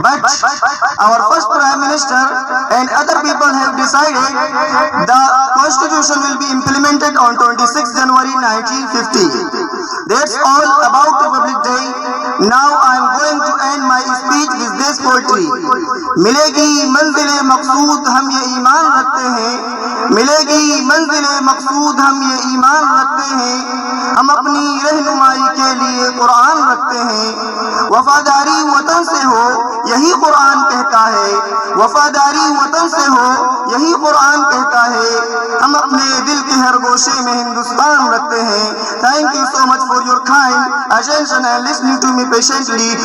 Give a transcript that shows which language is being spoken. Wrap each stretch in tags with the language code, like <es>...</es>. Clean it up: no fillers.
<en>But our first Prime Minister and other people have decided the constitution will be implemented on 26 January 1950. That's all about Republic Day. Now I am going to end my speech with this poetry.</en> <ur>ملے منزل مقصود ہم یہ ایمان رکھتے ہیں. ملے منزل مقصود ہم یہ ایمان رکھتے ہیں. ہم اپنی رہنمائی کے لیے قرآن رکھتے ہیں. وفاداری وطن سے ہو یہی قرآن کہتا ہے. وفاداری وطن سے ہو یہی قرآن کہتا ہے. ہم اپنے دل کے ہر گوشے میں ہندوستان رکھتے ہیں.</ur> <en>Thank you so much for your kind attention and listening to me patiently.</en>